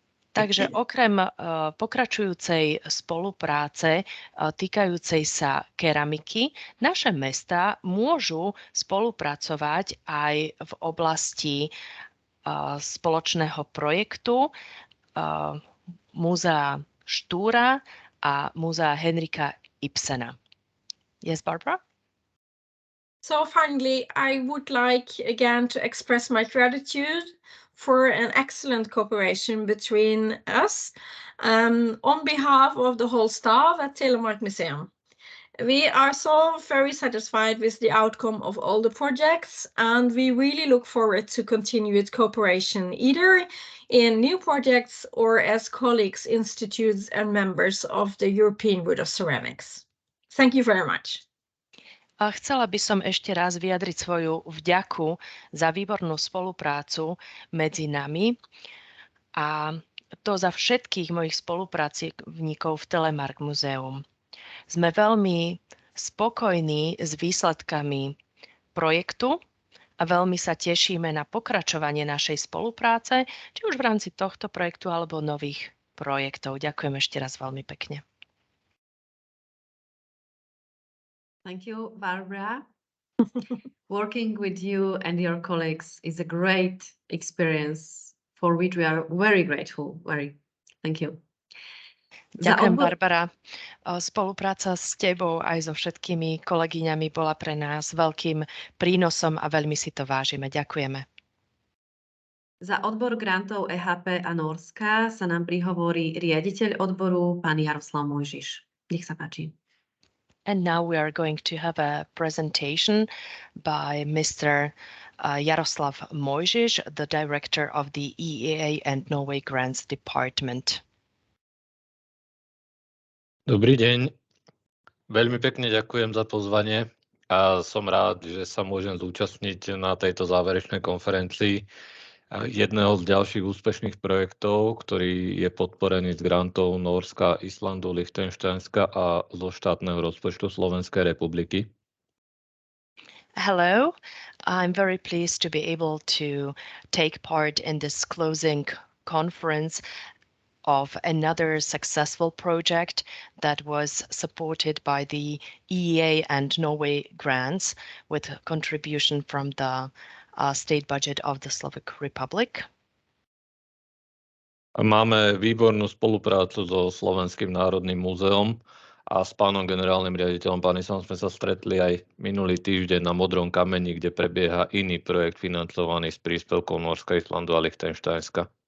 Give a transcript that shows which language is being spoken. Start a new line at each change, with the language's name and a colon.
Slovak: Takže okrem pokračujúcej spolupráce týkajúcej sa keramiky, naše mestá môžu spolupracovať aj v oblasti spoločného projektu Múzea Štúra a Múzea Henrika Ibsena.
English: Yes, Barbara? So finally, I would like again to express my gratitude for an excellent cooperation between us on behalf of the whole staff at Telemark Museum. We are so very satisfied with the outcome of all the projects, and we really look forward to continued cooperation either in new projects or as colleagues, institutes and members of the European Wood of Ceramics. Thank you very much.
Slovak: A chcela by som ešte raz vyjadriť svoju vďaku za výbornú spoluprácu medzi nami a to za všetkých mojich spolupracovníkov v Telemark Muzeum. Sme veľmi spokojní s výsledkami projektu a veľmi sa tešíme na pokračovanie našej spolupráce, či už v rámci tohto projektu alebo nových projektov. Ďakujem ešte raz veľmi pekne.
English: Thank you, Barbara. Working with you and your colleagues is a great experience for which we are very grateful. Thank you.
Slovak: Ďakujem, Barbara. Spolupráca s tebou aj so všetkými kolegyňami bola pre nás veľkým prínosom a veľmi si to vážime. Ďakujeme. Za odbor grantov EHP a Norska sa nám prihovorí riaditeľ odboru, pán Jaroslav Mojžiš. Nech sa páči.
English: And now we are going to have a presentation by Mr. Jaroslav Mojžiš, the director of the EEA and Norway Grants Department.
Slovak: Dobrý deň. Veľmi pekne ďakujem za pozvanie a som rád, že sa môžem zúčastniť na tejto záverečnej konferencii jedného z ďalších úspešných projektov, ktorý je podporený z grantov Nórska, Islandu, Lichtensteinska a zo štátneho rozpočtu Slovenskej republiky.
English: Hello, I'm very pleased to be able to take part in this closing conference of another successful project that was supported by the EEA and Norway grants with contribution from the state budget of the Slovak Republic.
Slovak: Máme výbornú spoluprácu so Slovenským národným múzeom a s pánom generálnym riaditeľom Panisom sme sa stretli aj minulý týždeň na Modrom kameni, kde prebieha iný projekt financovaný z príspevkov Nórska, Islandu a Lichtensteinska.